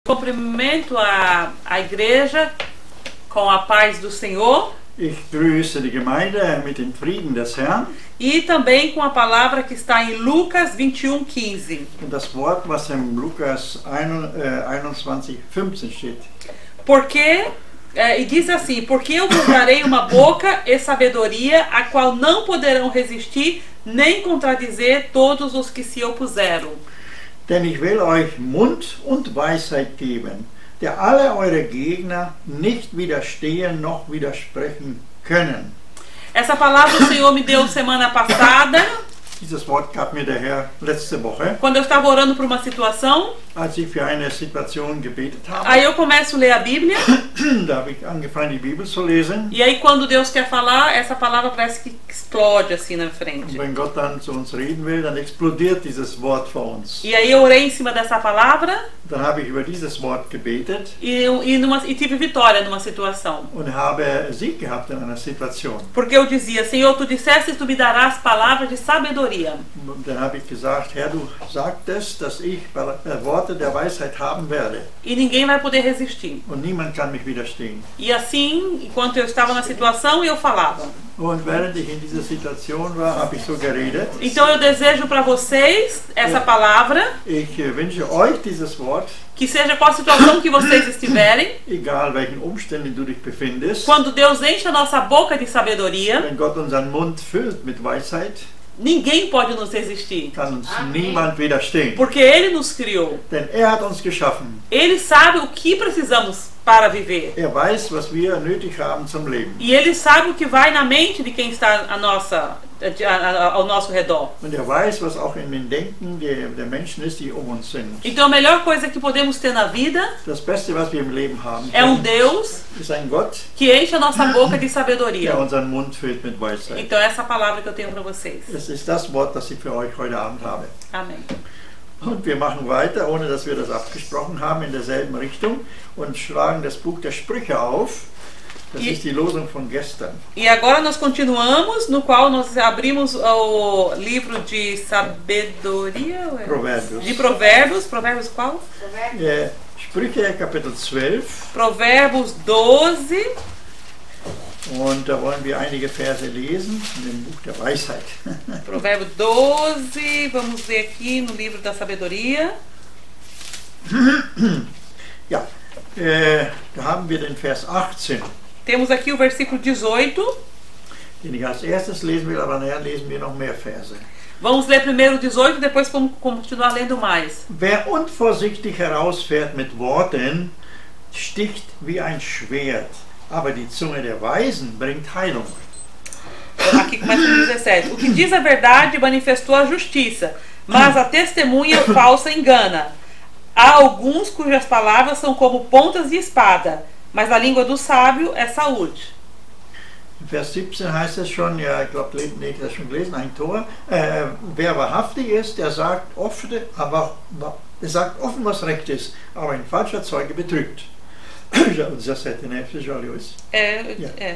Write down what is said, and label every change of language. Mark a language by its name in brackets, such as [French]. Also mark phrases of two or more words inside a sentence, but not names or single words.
[Portuguese] Cumprimento a igreja com a paz do Senhor. [German] Ich grüße die Gemeinde mit dem Frieden des Herrn. [Portuguese] E também com a palavra que está em Lucas 21:15. [German] Und das Wort, was in Lukas 21:15 steht. [Portuguese] Porque, e diz assim: porque eu vos darei uma boca e sabedoria, a qual não poderão resistir, nem contradizer todos os que se opuseram. [German] Denn ich will euch Mund und Weisheit geben, der alle eure Gegner nicht widerstehen noch widersprechen können. [Portuguese] Essa palavra o Senhor me deu semana passada. [German] Dieses Wort gab mir der Herr letzte Woche, [Portuguese] Quando eu estava orando por uma situação. [German] als ich für eine Situation gebetet habe. [Portuguese] Aí eu começo a ler a Bíblia. [German] Da habe ich angefangen, die Bibel zu lesen. [Portuguese] E aí quando Deus quer falar, essa palavra parece que explode assim na frente. [German] Und wenn Gott dann zu uns reden will, dann explodiert dieses Wort vor uns. [Portuguese] E aí eu orei em cima dessa palavra. [German] Dann habe ich über dieses Wort gebetet. [Portuguese] E tive vitória numa situação. [German] Und habe Sieg gehabt in einer Situation. [Portuguese] Porque eu dizia: Senhor, tu disseste, tu me darás palavras de sabedoria. [German] Und dann habe ich gesagt: Herr, du sagtest, dass ich Worte der Weisheit haben werde. [Portuguese] E ninguém vai poder resistir. [German] Und niemand kann mich widerstehen. [Portuguese] E assim, enquanto eu estava na situação, eu falava. [German] Und während ich in dieser Situation war, habe ich so geredet. [Portuguese] Então eu desejo para vocês essa palavra. [German] Ich wünsche euch dieses Wort. [Portuguese] Que seja qual a situação que vocês estiverem. [German] Egal welchen Umständen du dich befindest. [Portuguese] Quando Deus enche a nossa boca de sabedoria. [German] Wenn Gott unseren Mund füllt mit Weisheit. [Portuguese] Ninguém pode nos resistir. [German] Kann uns niemand widerstehen. [Portuguese] Porque Ele nos criou. [German] Denn hat uns geschaffen. [Portuguese] Ele sabe o que precisamos para viver. [German] Weiß, was wir nötig haben zum Leben. [Portuguese] E Ele sabe o que vai na mente de quem está ao nosso redor. [German] Und weiß, was auch in den Denken der Menschen ist, die uns sind. [Portuguese] Então a melhor coisa que podemos ter na vida. [German] Das Beste, was wir im Leben haben. [Portuguese] É Deus. [German] Ist ein Gott. [Portuguese] Que enche a nossa boca de sabedoria. [German] Der unseren Mund füllt mit Weisheit. [Portuguese] Então essa palavra que eu tenho para vocês. [German] Das ist das Wort, das ich für euch heute Abend habe. [Portuguese] Amém. [German] Und wir machen weiter, ohne dass wir das abgesprochen haben, in derselben Richtung und schlagen das Buch der Sprüche auf. Das ist die Losung von gestern. [Portuguese] E agora nós continuamos, no qual nós abrimos o livro de sabedoria. Provérbios. De Provérbios. Provérbios qual? [German] Sprüche, Kapitel 12. [Portuguese] Provérbios 12. [German] Und da wollen wir einige Verse lesen in dem Buch der Weisheit. [Portuguese] Provérbio 12, vamos ver aqui no livro da sabedoria. [German] Ja, da haben wir den Vers 18. [Portuguese] Temos aqui o versículo 18. [German] Den ich als erstes lesen will, aber nachher lesen wir noch mehr Verse. [Portuguese] Vamos ler primeiro o 18 e depois vamos continuar lendo mais. [German] Wer unvorsichtig herausfährt mit Worten, sticht wie ein Schwert. Aber die Zunge der Weisen bringt Heilung. [Portuguese] Aqui começa no 17. O que diz a verdade manifestou a justiça, mas a testemunha falsa engana. Há alguns cujas palavras são como pontas de espada, mas a língua do sábio é saúde. [German] In Vers 17 heißt es schon, ja, ich glaube, ich habe das schon gelesen, ein Tor. Wer wahrhaftig ist, der sagt offen, was recht ist, aber ein falscher Zeuge betrügt. [Portuguese] O 17, né? Você já leu isso? É.